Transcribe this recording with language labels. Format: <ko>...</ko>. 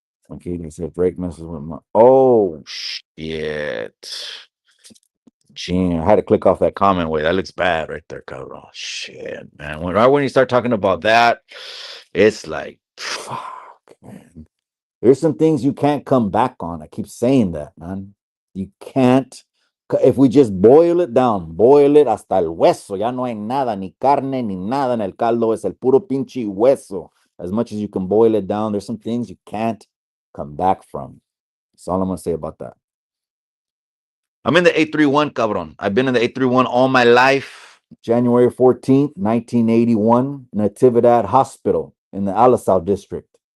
<en>Okay, they said Drake messes with my. Oh shit. Gee, I had to click off that comment. Wait, that looks bad right there, cover. Oh shit, man. Right when you start talking about that, it's like fuck, man. There's some things you can't come back on. I keep saying that, man. You can't. If we just boil it</en> <es>down, boil it hasta el hueso, ya no hay nada, ni carne, ni nada en el caldo, es el puro pinche hueso.</es> <en>As much as you can boil it down, there's some things you can't come back from. That's all I'm going to say about that. I'm in the 831, cabron. I've been in the 831 all my life. January 14th, 1981, Natividad Hospital in the Alisal district.</en>